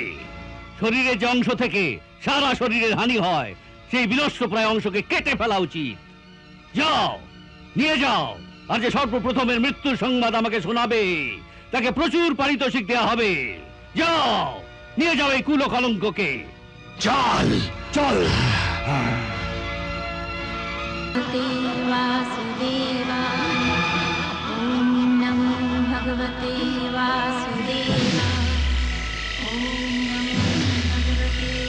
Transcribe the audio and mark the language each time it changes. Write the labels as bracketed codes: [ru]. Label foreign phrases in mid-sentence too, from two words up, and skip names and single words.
[bn] শরীরের যে অংশ থেকে সারা শরীরের হানি হয় সেই বিনষ্ট প্রায় অংশকে কেটে ফেলা উচিত। যাও, নিয়ে যাও, আর যে সর্বপ্রথমের মৃত্যুর সংবাদ আমাকে শোনাবে তাকে প্রচুর পারিতোষিক দেয়া হবে। যাও, নিয়ে যাও এই কুল কলঙ্ককে। চল চল। [sa] वासुदेवाय ॐ नमो भगवते वासुदेवाय ॐ नमो भगवते